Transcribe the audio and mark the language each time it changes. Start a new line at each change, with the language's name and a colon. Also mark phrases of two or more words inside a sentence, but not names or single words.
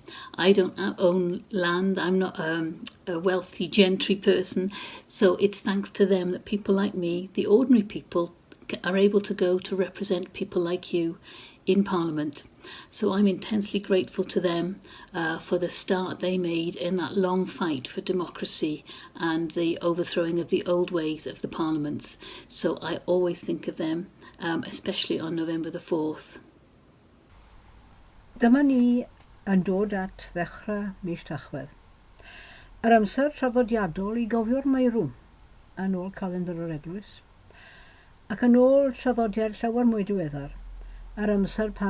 English: I don't own land, I'm not a wealthy gentry person, so it's thanks to them that people like me, the ordinary people, are able to go to represent people like you in Parliament. So I'm intensely grateful to them for the start they made in that long fight for democracy and the overthrowing of the old ways of the parliaments. So I always think of them, especially on November the 4th.
Welsh: Dyma ni yn dod at ddechrau mis Tachwedd. Yr amser traddodiadol I gofio'r meirw yn ôl calendar yr eglwys, ac yn ôl traddodiad llawer mwy diweddar, yr amser pan